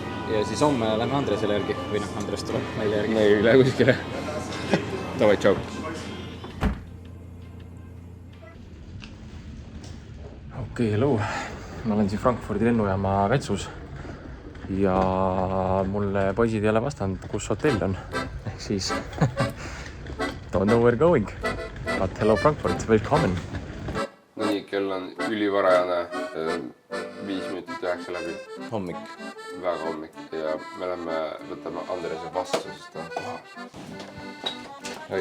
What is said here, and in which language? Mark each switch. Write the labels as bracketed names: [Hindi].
[Estonian] Ja siis homme lähme Andresele järgi või Andres tuleb meile järgi. Me ei lähe kuskile. Davai, tšau. [English] Okei, hello. [Estonian] Ma olen siin Frankfurdi lennujaama vetsus ja mulle poisid ei ole vastanud, kus hotell on. Ehk siis [English] don't know where going. But hello Frankfurt, welcome. [Estonian] No nii, kell on ülivarajane, 5 minutit 9 läbi. Hommik. Väga hommik ja me võtame Andrese vastu, sest ta on kohal.